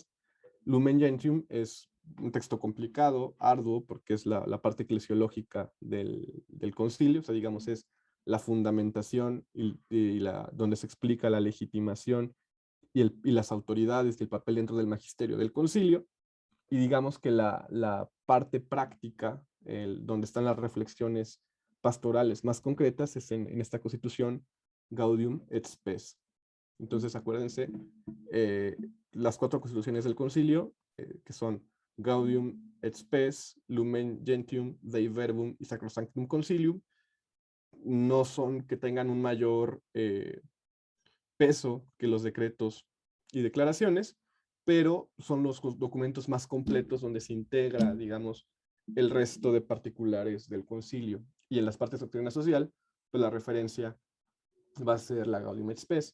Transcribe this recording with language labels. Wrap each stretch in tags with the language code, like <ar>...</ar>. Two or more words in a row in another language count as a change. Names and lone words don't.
<es>Lumen Gentium es un texto complicado, arduo, porque es la parte eclesiológica del concilio, o sea, digamos, es la fundamentación donde se explica la legitimación y las autoridades del papel dentro del magisterio del concilio, y digamos que la parte práctica, donde están las reflexiones pastorales más concretas, es en esta constitución Gaudium et Spes. Entonces, acuérdense, las 4 constituciones del concilio, que son Gaudium et Spes, Lumen Gentium, Dei Verbum y Sacrosanctum Concilium, no son que tengan un mayor peso que los decretos y declaraciones, pero son los documentos más completos donde se integra, digamos, el resto de particulares del concilio. Y en las partes de doctrina social, pues la referencia va a ser la Gaudium et Spes.</es>